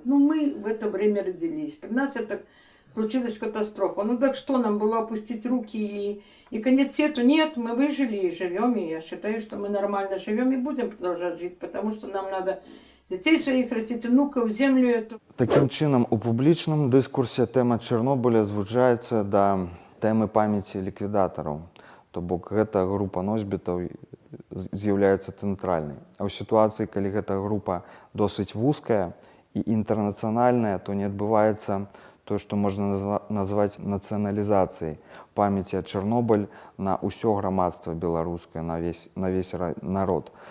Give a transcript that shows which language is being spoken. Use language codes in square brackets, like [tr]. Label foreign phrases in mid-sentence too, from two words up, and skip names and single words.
[ru] Ну мы в это время родились. При нас это случилась катастрофа. Ну так что нам было, опустить руки и конец свету? Нет, мы выжили и живем. И я считаю, что мы нормально живем и будем продолжать жить, потому что нам надо детей своих растить, внуков, землю эту. [be] Таким чынам, у публічным дыскурсе тэма Чарнобыля звужаецца да тэмы памяці ліквідатараў. То бок гэта група носьбітаў з'яўляецца цэнтральнай. А ў сітуацыі, калі гэта група досыць вузкая і інтэрнацыянальная, то не адбываецца тое, што можна назваць нацыяналізацыяй памяці Чарнобыль на ўсё грамадства беларускае, [ru] на весь народ.